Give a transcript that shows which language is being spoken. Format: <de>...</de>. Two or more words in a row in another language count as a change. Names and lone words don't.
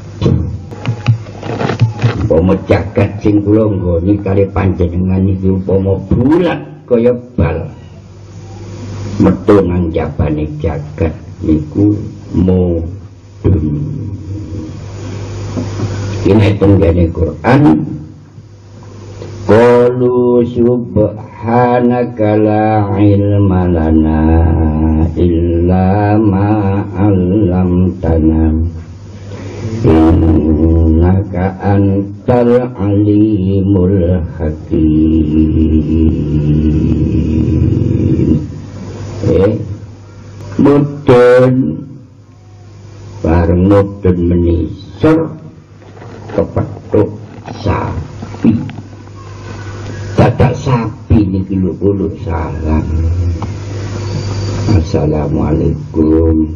<jv>Umpama jagat sing kula nggoni kali panjenengan iki umpama bulat kaya bal. Metu nang jabane jagat niku mudhun. Ini tenggene Quran.</jv> <ar>قالوا سبحانك لا علم لنا إلا ما علمتنا إنك أنت العليم الحكيم.</ar> <jv>Mudhun bareng mudhun menisor kepethuk sapi. watak sapi niki lho kula salam.</jv> <ar>السلام عليكم.</ar>